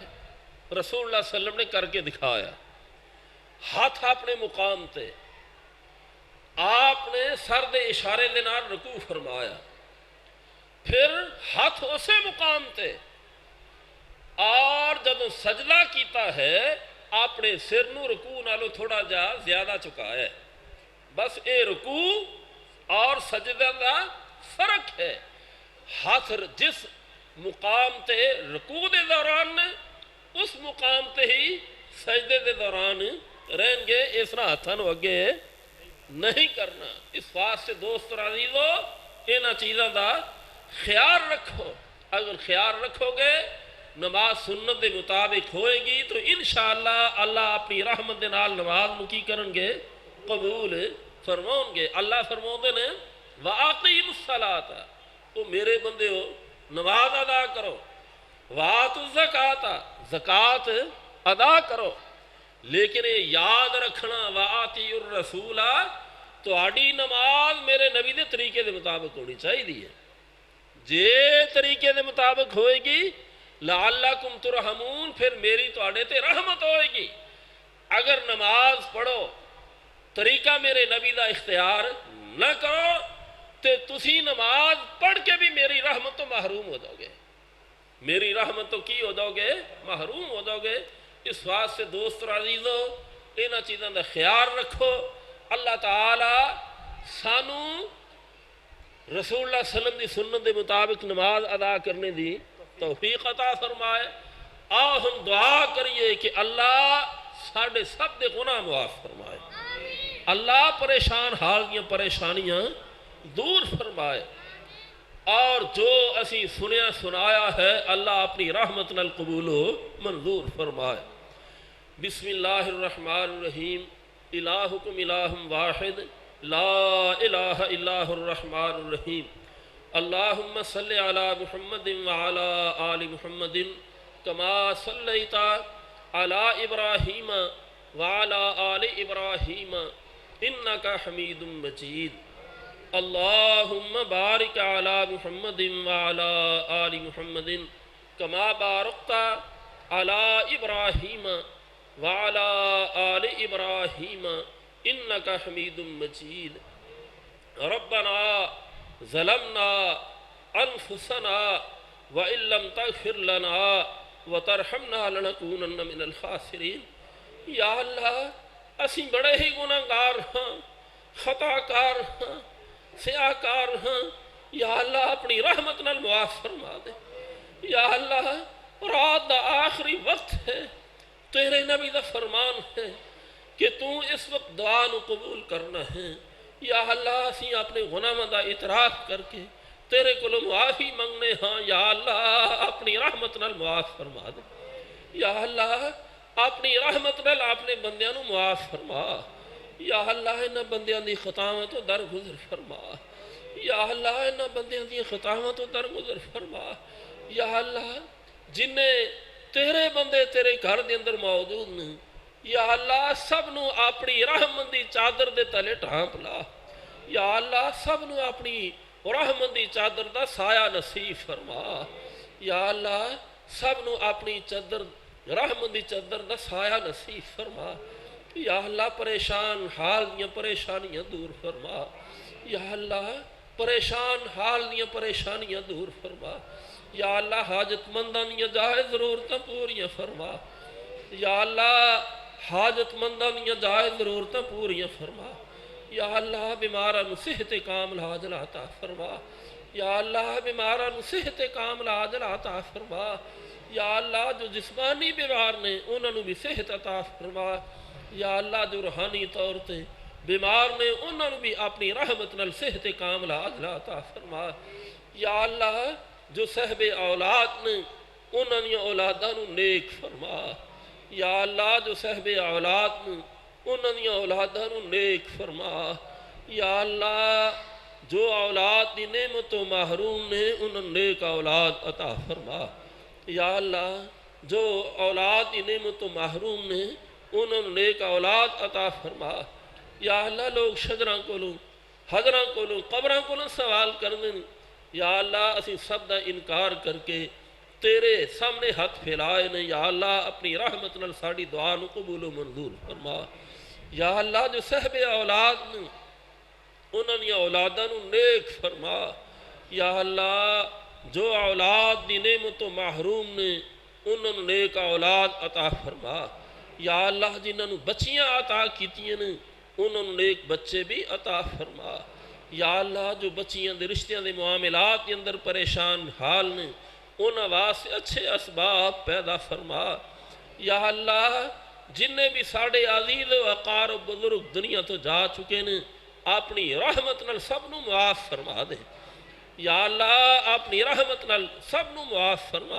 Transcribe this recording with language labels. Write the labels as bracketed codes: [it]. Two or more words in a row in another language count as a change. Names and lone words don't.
[pa] رسول اللہ [ar] صلی اللہ علیہ وسلم [pa] نے کر کے دکھایا. ہاتھ اپنے مقام تے آپ نے سر دے اشارے دے نال رکوع فرمایا پھر ہاتھ اسے مقام تے اور جب سجدہ کیتا ہے اپنے سر نو رکوع نالو تھوڑا جا زیادہ چکا ہے. بس اے رکوع اور سجدہ دا فرق ہے. ہاتھ جس مقام تے رکوع دے دوران نے اس مقام تے ہی سجدے دے دوران رہیں گے. اس طرح ہاتھاں نو اگے نہیں کرنا. اس واسطے دوست اور عزیزو انہاں چیزاں دا خیال رکھو. اگر خیال رکھو گے نماز سنت دے مطابق ہوئے گی تو انشاءاللہ اللہ اپنی رحمت دے نال نماز نو کی کرن گے قبول فرماؤں گے. اللہ فرماؤں دے نے [ar] وَآقِیمُ الصَّلَاةَ [pa] تو میرے بندے ہو نماز ادا کرو. [ar] وَآتُوا الزَّکَاةَ [pa] زکوٰۃ ادا کرو. لیکن یہ یاد رکھنا [ar] وَآتِیُوا الرَّسُولَ [pa] تو آڈی نماز میرے نبی دے طریقے دے مطابق ہونی چاہیے. جے طریقے دے مطابق ہوئے گی [ar] لعلکم ترحمون [pa] پھر میری تو آڈے تے رحمت ہوئے گی. اگر نماز پڑھو طریقہ میرے نبی دا اختیار نہ کرو تے تسی نماز پڑھ کے بھی میری رحمت تو محروم ہو جاؤ گے. میری رحمت تو کی ہو جاؤ گے؟ محروم ہو جاؤ گے. اس واسطے دوست اور عزیزو انہاں چیزاں دا خیال رکھو. اللہ تعالی سانو رسول اللہ [ar] صلی اللہ علیہ وسلم [pa] دی سنت دے مطابق نماز ادا کرنے دی توفیق عطا فرمائے. آؤ ہم دعا کریے کہ اللہ ساڑھے سب دے گناہ معاف فرمائے. اللہ پریشان حال دیا پریشانیاں دور فرمائے. اور جو اسی سنیا سنایا ہے اللہ اپنی رحمت نال قبول و منظور فرمائے. [ar] بسم اللہ الرحمن الرحیم. الہکم الہ واحد لا الہ الا هو الرحمن الرحیم. اللہم صلی علی محمد وعلی آل محمد کما صلیت علی ابراہیم وعلی آل ابراہیم انکا حمید مجید. اللہم بارک علی محمد وعلی آل محمد کما بارکت علی ابراہیم وعلی آل ابراہیم انکا حمید مجید. ربنا ظلمنا انفسنا وان لم تغفر لنا وترحمنا لنکونن من الخاسرین. [pa] یا اللہ اسی بڑے ہی گناہگار ہاں، خطا کار ہاں. سیاہ کار ہاں، یا اللہ اپنی رحمت نال معاف فرما دے۔ یا اللہ رات دا آخری وقت ہے، تیرے نبی دا فرمان ہے کہ تو اس وقت دعا نو قبول کرنا ہے۔ یا اللہ اسی اپنے گناہاں دا اعتراف کر کے تیرے کولوں معافی منگنے ہاں، یا اللہ اپنی رحمت نال معاف فرما دے۔ یا اللہ اپنی رحمت نال اپنے بندیاں نو معاف فرما۔ یا اللہ انہاں بندیاں دی خطاواں تو درگزر فرما۔ یا اللہ انہاں بندیاں دی خطاواں تو درگزر فرما۔ یا اللہ جنہیں تیرے بندے تیرے گھر دے اندر موجود نے، یا اللہ سب نو اپنی رحمت دی چادر دے تلے ڈھانپ لا۔ یا اللہ سب نو اپنی رحمت دی چادر دا سایہ نصیب فرما۔ یا اللہ سب نو اپنی چادر رحمت دی چادر دا سایہ نصیب فرما۔ یا اللہ پریشان حال دیاں پریشانیاں دور فرما۔ یا اللہ پریشان حال دیاں پریشانیاں دور فرما۔ یا اللہ حاجت منداں دیاں جائز ضرورتاں پوریاں فرما۔ یا اللہ حاجت منداں دیاں جائز ضرورتاں پوریاں فرما۔ یا اللہ بیماراں نو صحت کاملہ عاجلہ عطا فرما۔ یا اللہ بیماراں نو صحت کاملہ عاجلہ عطا فرما۔ یا اللہ جو جسمانی بیمار نے انہاں نو بھی صحت عطا فرما۔ یا اللہ جو روحانی طور تے بیمار نے انہاں نو بھی اپنی رحمت نال صحت کاملہ عاجلہ عطا فرما۔ یا اللہ جو صاحب اولاد نے انہاں دی اولاداں نو نیک فرما۔ یا اللہ جو صاحب اولاد نے انہاں دی اولاداں نو نیک فرما۔ یا اللہ جو اولاد دی نعمتوں محروم نے انہاں نیک اولاد عطا فرما۔ یا اللہ جو اولاد دی نعمتوں محروم نے انہاں نیک اولاد عطا فرما۔ یا اللہ لوگ شجراں کولوں حجراں کولوں قبراں کولوں سوال کردے نے، یا اللہ اسی سب دا انکار کر کے تیرے سامنے ہاتھ پھیلائے نے۔ یا اللہ اپنی رحمت نال ساڑی دعا نو قبول و منظور فرما۔ یا اللہ جو صاحب اولاد نے انہاں دی اولاداں نو نیک فرما۔ یا اللہ جو اولاد دی نعمتوں محروم نے انہاں نو نیک اولاد عطا فرما۔ یا اللہ جنہاں نو بچیاں عطا کیتیاں نے انہاں نو نیک بچے بھی عطا فرما۔ یا اللہ جو بچیاں دے رشتیاں دے معاملات کے اندر پریشان حال نے انہاں واسطے اچھے اسباب پیدا فرما۔ یا اللہ جنہیں بھی ساڑے عزیز و اقارب بزرگ دنیا تو جا چکے نے اپنی رحمت نال سب نو معاف فرما دے۔ یا اللہ اپنی رحمت نال سب نو معاف فرما۔